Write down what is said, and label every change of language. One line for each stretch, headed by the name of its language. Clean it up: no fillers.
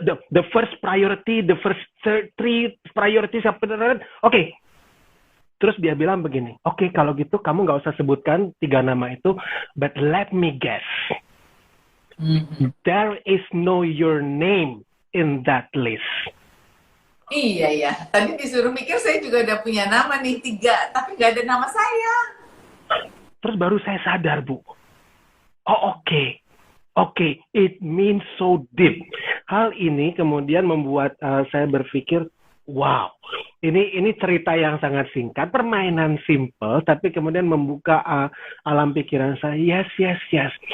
English: The first priority, the first 3 priorities.
Indonesian: Oke. Terus dia bilang begini. Oke, kalau gitu kamu nggak usah sebutkan 3 nama itu,
English: but let me guess. There is no your name in that list.
Indonesian: Iya ya. Tadi disuruh mikir saya juga udah punya nama nih 3, tapi nggak ada nama saya. Terus baru saya sadar Bu. Oh Oke,
English: it means so deep.
Indonesian: Hal ini kemudian membuat saya berpikir, wow, ini cerita yang sangat singkat, permainan simple, tapi kemudian membuka alam pikiran saya. Yes.